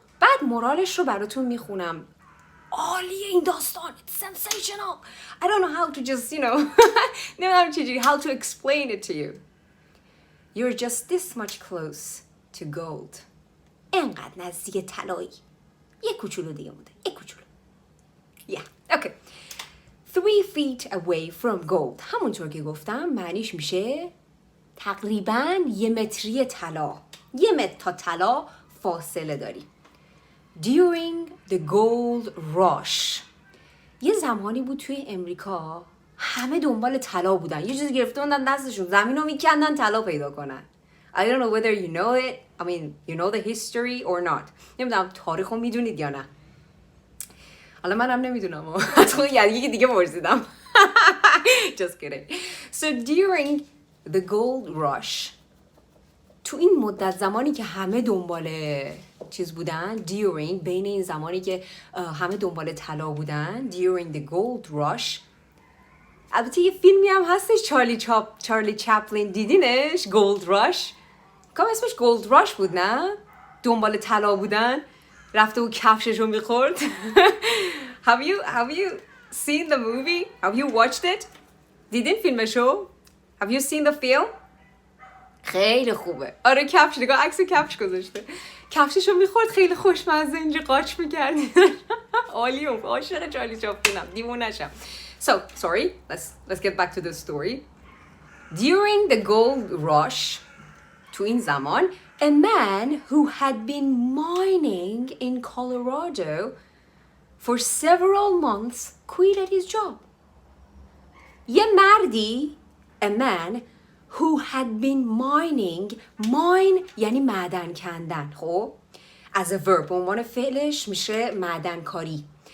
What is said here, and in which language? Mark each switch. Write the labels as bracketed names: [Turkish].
[Persian] بعد مورالش رو براتون میخونم. عالیه این داستان. [English] It's sensational. I don't know how to just, [Persian] نمیدونم چجوری [English] how to explain it to you. You're just this much close to gold. [Persian] انقدر نزدیک طلایی. یه کوچولو دیگه مونده. یه کوچولو. [English] Yeah, okay. 3 feet away from gold. [Persian] همونطور که گفتم معنیش میشه تقریباً 1 متری طلا. 1 متر تا طلا فاصله داری. [English] During the gold rush. [Persian] یه زمانی بود توی امریکا همه دنبال طلا بودن. یه چیزی گرفته بودن دستشون، زمین رو میکندن طلا پیدا کنن. [English] I don't know whether you know it. I mean, you know the history or not. [Persian] نمیدونم تاریخو میدونید یا نه. حالا منم نمیدونم. از خود یکی دیگه پرسیدم. [English] Just kidding. So during the gold rush. [Persian] تو این مدت زمانی که همه دنبال چیز بودن، during بین این زمانی که همه دنبال طلا بودن، [English] during the gold rush. [Persian] البته یه فیلمی هم هستش چارلی چپلین، دیدینش؟ گولد راش. کام اسمش گولد راش بود نه؟ دنبال طلا بودن، رفته و کفششو میخورد. [English] Have you seen the movie? Have you watched it? [Persian] دیدین فیلمشو؟ [English] Have you seen the film? [Persian] خیلی خوبه. آره کفش، نگاه عکس کفش گذاشته. کفششو میخورد، خیلی خوشمزه اینجا قاچ میکرد. عالیه، عاشق چارلی چپلینم، دیوونه‌شم. [English] So, sorry, let's get back to the story. During the gold rush, [Persian] تو این زمان, [English] a man who had been mining in Colorado for several months quitted his job. [Persian] یه مردی, [English] a man who had been mining, [Persian] mine یعنی معدن کندن, خب؟ [English] as a verb, [Persian] به عنوان فعلش میشه معدن کاری.